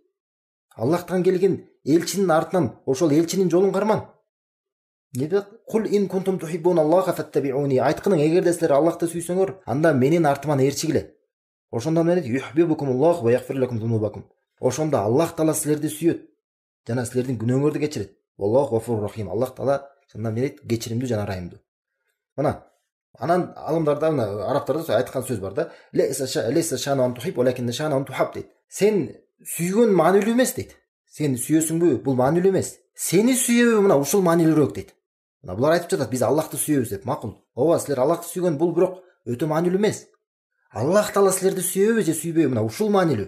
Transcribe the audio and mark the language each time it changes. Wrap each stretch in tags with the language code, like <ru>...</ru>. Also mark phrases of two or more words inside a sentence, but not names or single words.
<ky>Аллахтан келген элчинин артынан ошол элчинин жолун карман.</ky> <ar>قل إن كنتم تحبون الله فاتبعوني.</ar> <ky>Айтканың, эгерде силер Аллахты сүйсөңөр, анда менин артыман ээрчигиле. Ошондо эмне дейт?</ky> <ar>يحببكم الله ويغفر لكم ذنوبكم.</ar> <ky>Ошондо Аллах Таала силерди сүйөт, жана силердин күнөөңөрдү кечирет.</ky> <ar>والله غفور رحيم.</ar> <ky>Аллах Таала чындап эмне дейт? Кечиримдүү жана ырайымдуу. Мына анан алымдарда, арабтарда айткан сөз бар да:</ky> <ar>"ليس الشأن تحب، ولكن الشأن تحب" дейт.</ar> <ky>Сен сүйгөн маанилүү эмес дейт. Сен сүйөсүңбү? Бул маанилүү эмес. Сени сүйөбү? Мына ушул маанилүүрөөк дейт. Мына булар айтып жатат, биз Аллахты сүйөбүз деп. Макул. Ооба, силер Аллахты сүйгөн, бул бирок өтө маанилүү эмес. Аллах Таала силерди сүйөбү же сүйбөйбү? Мына ушул маанилүү.</ky>